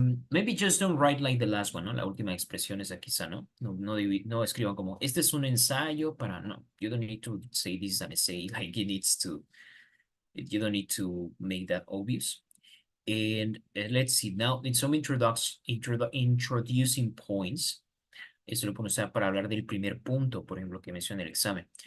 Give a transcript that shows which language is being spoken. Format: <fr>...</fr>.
<en>Maybe just don't write like the last one,</en> <es>¿no? La última expresión esa quizá, ¿no? No escriban como, este es un ensayo para, no.</es> <en>You don't need to say this is an essay, like it needs to, you don't need to make that obvious. And let's see, now in some introducing points,</en> <es>eso lo podemos usar para hablar del primer punto, por ejemplo, que menciona el examen.</es>